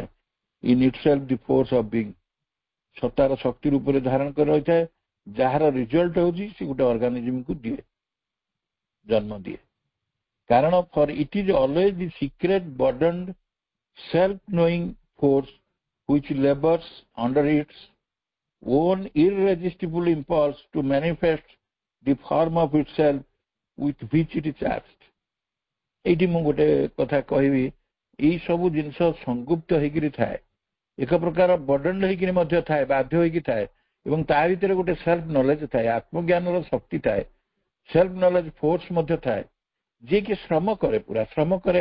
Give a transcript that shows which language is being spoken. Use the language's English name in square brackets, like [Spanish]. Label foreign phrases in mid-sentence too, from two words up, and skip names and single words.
[English] in itself the force of being, [Odia] ସତ୍ତାର ଶକ୍ତି ରୂପରେ ଧାରଣ କରି ରହିଥାଏ। ଯାହାର ରିଜଲ୍ଟ ହଉଛି ସେ ଗୋଟେ ଅର୍ଗାନିଜିମକୁ ଦିଏ, ଜନ୍ମ ଦିଏ। [English] କାରଣ for it is always the secret burdened self knowing force which labors under its own irresistible impulse to manifest the form of itself with which it is charged. [Odia] ଏଇଠି ମୁଁ ଗୋଟେ କଥା କହିବି, ଏଇ ସବୁ ଜିନିଷ ସଂଗୁପ୍ତ ହେଇକିରି ଥାଏ, ଏକ ପ୍ରକାର ବର୍ଡନ୍ ହେଇକିରି ମଧ୍ୟ ଥାଏ, ବାଧ୍ୟ ହେଇକି ଥାଏ। ଏବଂ ତା ଭିତରେ ଗୋଟେ [English] self knowledge [Odia] ଥାଏ, ଆତ୍ମଜ୍ଞାନର ଶକ୍ତି ଥାଏ, [English] self knowledge force [Odia] ମଧ୍ୟ ଥାଏ, ଯିଏକି ଶ୍ରମ କରେ, ପୁରା ଶ୍ରମ କରେ।